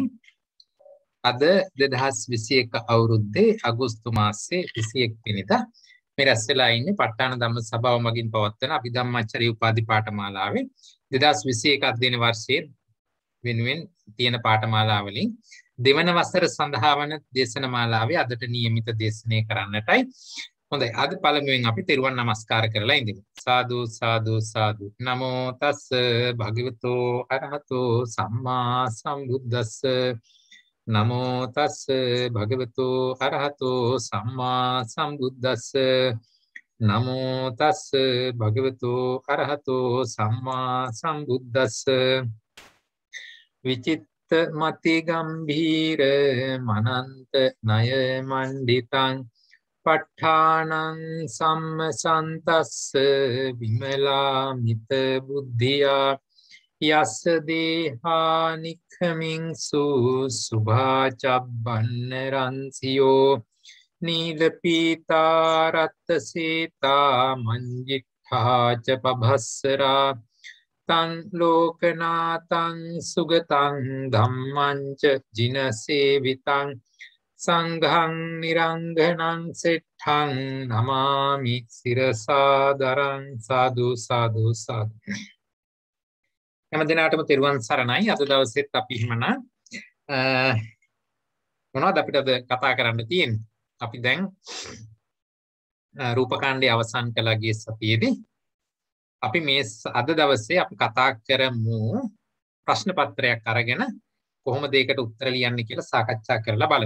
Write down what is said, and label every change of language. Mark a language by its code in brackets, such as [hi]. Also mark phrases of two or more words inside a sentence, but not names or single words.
[si] අද 2021 අවුරුද්දේ අගෝස්තු මාසයේ 21 වෙනිදා මේ රැස් වෙලා ඉන්නේ ප ဋ ාණ ධම්ම සභාව මගින් පවත්වන අභිධම්මචර්ය උපාධි පාඨමාලාවේ 2021 අධ්‍යයන වර්ෂයේ වෙනුවෙන් තියෙන පාඨමාලා වලින් දෙවන වසර සඳහා වන දේශනමාලාවේ අදට නියමිත දේශනය කරන්නටයි. හොඳයි, අද පළමුවෙන් අපි තෙරුවන් නමස්කාර කරලා ඉඳිමු. සාදු සාදු සාදු. [pi] නමෝ තස් භගවතෝ අරහතෝ සම්මා සම්බුද්දස්ස. නමෝ තස් භගවතෝ අරහතෝ සම්මා සම්බුද්දස්ස. නමෝ තස් භගවතෝ අරහතෝ සම්මා සම්බුද්දස්ස. විචිත්ත මති ගම්භීර මනන්ත ණය මණ්ඩිතං ප ဋ ාණං සම්මසන්තස්ස විමලා මිත බුද්ධියා යස්ස දේහානික්ඛමින්සු සුභාචබ්බන්න රන්සියෝ නීලපීතා රත්ත සීතා මංජික්ඛා ච පභස්සරා තං ලෝකනාතං සුගතං ධම්මං ච ජිනසේවිතං සංඝං නිරංගනං සෙට්ඨං නමාමි සිරසාදරං. [si] සාදු සාදු සාදු. හැම දිනාටම තෙරුවන් සරණයි. අද දවසෙත් අපි හිමනා මොනවද අපිට අද කතා කරන්න තියෙන්නේ? අපි දැන් රූපකාණ්ඩයේ අවසන් කළා ගිය සතියේදී. අපි මේ අද දවසේ අපි කතා කරමු ප්‍රශ්න පත්‍රයක් අරගෙන කොහොමද ඒකට උත්තර ලියන්නේ කියලා සාකච්ඡා කරලා බලමු.